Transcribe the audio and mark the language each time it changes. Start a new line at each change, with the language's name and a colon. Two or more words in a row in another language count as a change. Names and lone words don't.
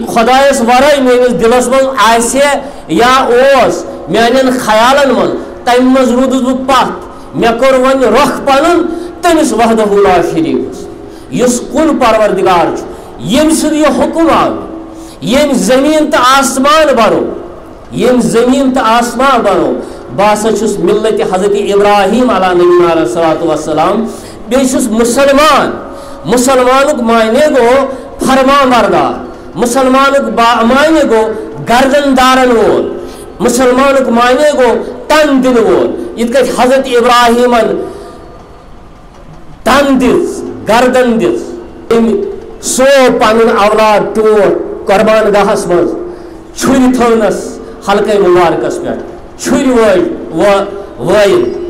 Kashmiri: خۄدایس ورٲے میٲنِس دِلس منٛز آسہِ یا اوس میانٮ۪ن خیالن منٛز تمہِ منٛز روٗدُس بہٕ پتھ مےٚ کوٚر وۄنۍ رۄخ پنُن تٔمِس وحدہُ لا شریٖکس یُس کُن پروردگار چھُ ییٚمہِ سُنٛد یہِ حُکم آو ییٚمۍ زٔمیٖن تہٕ آسمان بنوو ییٚمۍ زٔمیٖن تہٕ آسمان بنوو بہٕ ہسا چھُس مِلتِ حضرت ابراہیم
Arabic: علیٰ نبینا علیہ الصلوۃ والسلام
Kashmiri: بیٚیہِ چھُس مُسلمان مُسلمانُک معنی گوٚو فرمان بردار مُسلمانُک معنی گوٚو گردن دارن وول مُسلمانُک معنی گوٚو تن دِنہٕ وول یِتھ کٔٹھۍ حضرت ابراہیمن تن دِژ گردن دِژ أمۍ سوو پنُن اولاد ٹوٹھ قۄربان گاہس منٛز چھُرِ تھٲونس حلقے مبارکس پٮ۪ٹھ چھُرِ وٲیِن